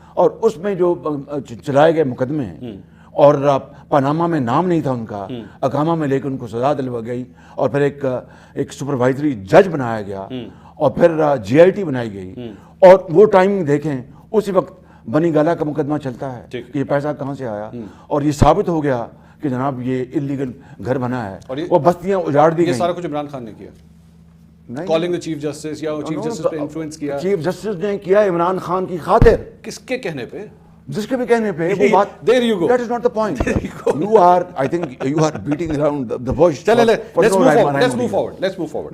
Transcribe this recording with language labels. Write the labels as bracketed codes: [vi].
[ur] اور اس میں جو چلائے گئے مقدمے ہیں اور پاناما میں نام نہیں تھا ان کا, اقامہ میں لے کے ان کو سزا دلوا گئی, اور پھر ایک سپروائزری جج بنایا گیا, اور پھر GIT بنائی گئی, اور وہ ٹائمنگ دیکھیں اسی وقت بنی گالا کا مقدمہ چلتا ہے کہ یہ پیسہ کہاں سے آیا, اور یہ ثابت ہو گیا کہ جناب یہ انلیگل گھر بنا ہے, وہ بستیاں اجاڑ دی یہ گئی. سارا کچھ عمران خان نے کیا. کالنگ دا چیف جسٹس یا چیف جسٹس پہ انفلوئنس کیا. چیف جسٹس نے کیا عمران خان کی خاطر. کس کے کہنے پہ؟ جس کے بھی کہنے پہ وہ بات. [en] There you go. That is not the point. I think you are beating around the bush. چلے let's move forward.